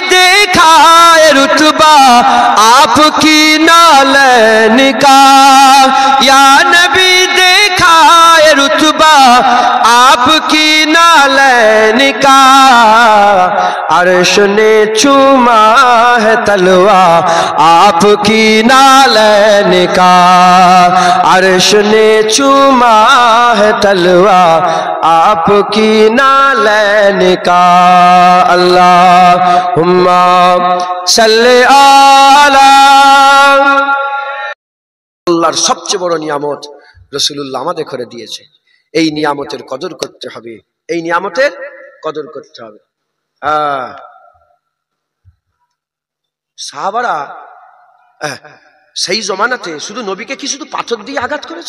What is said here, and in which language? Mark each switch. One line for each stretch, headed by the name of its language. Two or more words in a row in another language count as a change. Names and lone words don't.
Urdu: دیکھا ہے رتبہ آپ کی نالین کا، یا نبی دیکھا ہے رتبہ آپ کی نالین کا، عرش نے چوما ہے تلوا آپ کی نالین کا، عرش نے چوما ہے تلوا آپ کی نالین کا۔
Arabic: اللہم صلی علی،
Bangla: আল্লাহর সবচেয়ে বড় নিয়ামত রাসূলুল্লাহ আমাদের করে দিয়েছে। এই নিয়ামতের কদর করতে হবে, এই নিয়ামতের কদর করতে হবে। সাহাবারা সেই জমানাতে শুধু নবীকে কি শুধু পাথর দিয়ে আঘাত করেছে?